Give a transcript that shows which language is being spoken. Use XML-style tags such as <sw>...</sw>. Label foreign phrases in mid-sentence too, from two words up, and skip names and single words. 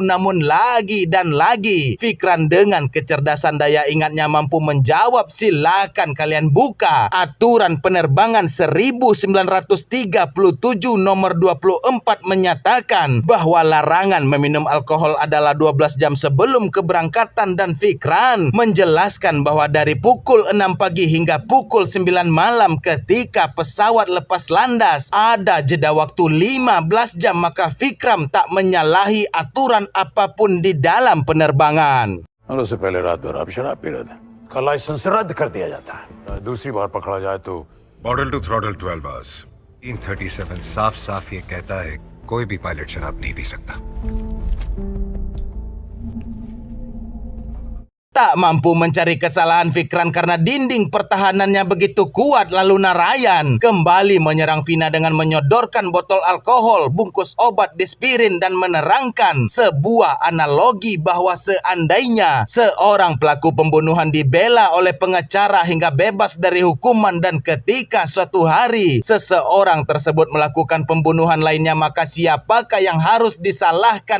<id>Namun lagi dan lagi Vikram dengan kecerdasan daya ingatnya mampu menjawab, silakan kalian buka aturan penerbangan 1937 nomor 24 menyatakan bahwa larangan meminum alkohol adalah 12 jam sebelum keberangkatan. Dan Vikram menjelaskan bahwa dari pukul 6 pagi hingga pukul 9 malam ketika pesawat lepas landas ada jeda waktu 15 jam. Maka Vikram tak menyalahi aturan apapun di dalam penerbangan.</id> <hi>उससे पहले रात भर आप शराब पी रहे थे. का लाइसेंस रद्द कर दिया जाता है. दूसरी बार पकड़ा जाए तो</hi> <en>Bottle to throttle 12 hours.</en> <hi>337 साफ साफ ये कहता है कोई भी पायलट शराब नहीं पी सकता.</hi> <id>Tak mampu mencari kesalahan Vikram karena dinding pertahanannya begitu kuat. Lalu Narayan kembali menyerang Vina dengan menyodorkan botol alkohol, bungkus obat, dispirin dan menerangkan sebuah analogi bahwa seandainya seorang pelaku pembunuhan dibela oleh pengacara hingga bebas dari hukuman dan ketika suatu hari seseorang tersebut melakukan pembunuhan lainnya, maka siapakah yang harus disalahkan?</id>